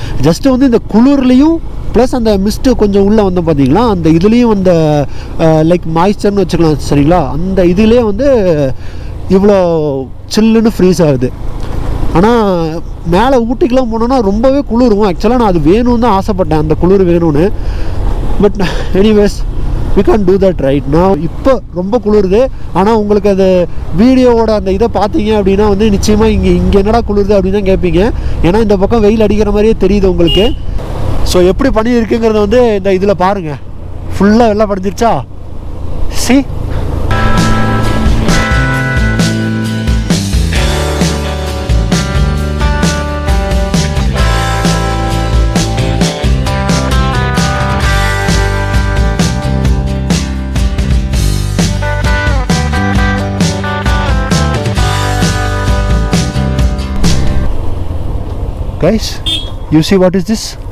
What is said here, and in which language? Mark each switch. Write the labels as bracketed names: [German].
[Tamil] Just வந்து இந்த குளிர்லேயும் plus அந்த மிஸ்ட்டு கொஞ்சம் உள்ளே வந்தோம் பார்த்தீங்களா, அந்த இதுலேயும் அந்த லைக் மாய்ஸ்சர்னு வச்சுக்கலாம் சரிங்களா, அந்த இதுலேயே வந்து இவ்வளோ சில்லுன்னு ஃப்ரீஸ் ஆகுது. ஆனால் மேலே ஊட்டிக்கெலாம் போனோன்னா ரொம்பவே குளிரும். ஆக்சுவலாக நான் அது வேணும்னு தான் ஆசைப்பட்டேன், அந்த குளிர் வேணும்னு. [English] But anyways we can't do that right now. [Tamil] இப்போ ரொம்ப குளிருது. ஆனால் உங்களுக்கு அது வீடியோவோட அந்த இதை பார்த்தீங்க அப்படின்னா வந்து நிச்சயமாக இங்கே என்னடா குளிருது அப்படின்னு தான் கேட்பீங்க. ஏன்னா இந்த பக்கம் வெயில் அடிக்கிற மாதிரியே தெரியுது உங்களுக்கு. ஸோ எப்படி பண்ணி இருக்குங்கிறத வந்து இந்த இதில் பாருங்கள். ஃபுல்லாக வெள்ளை படிஞ்சிருச்சா? [English] சி, guys, you see what is this?